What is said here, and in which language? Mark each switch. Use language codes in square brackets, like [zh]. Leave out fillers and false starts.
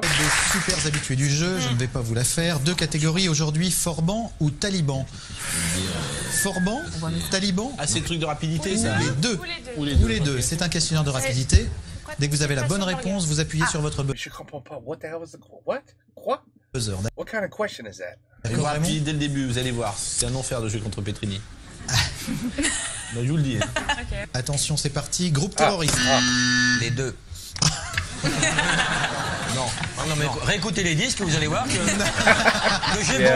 [fr] des super habitués du jeu, je ne vais pas vous la faire. Deux catégories aujourd'hui, Forban ou Taliban? Forban, Taliban? Ah, c'est le truc de rapidité, ça. Les deux. Ou les deux. Ou les deux. C'est un questionnaire de rapidité. Dès que vous avez la bonne réponse, vous appuyez sur votre Je comprends pas. [en] What the hell was the what? [fr] Quoi? buzzer. [en] What kind of question is that? [fr] Allez voir rapide dès le début, vous allez voir. C'est un enfer de jouer contre Petrini. Non, je vous le dis. Attention, c'est parti. Groupe terroriste. Les deux. Non. Non, mais réécoutez les disques, vous allez voir que j'ai [en] Yeah,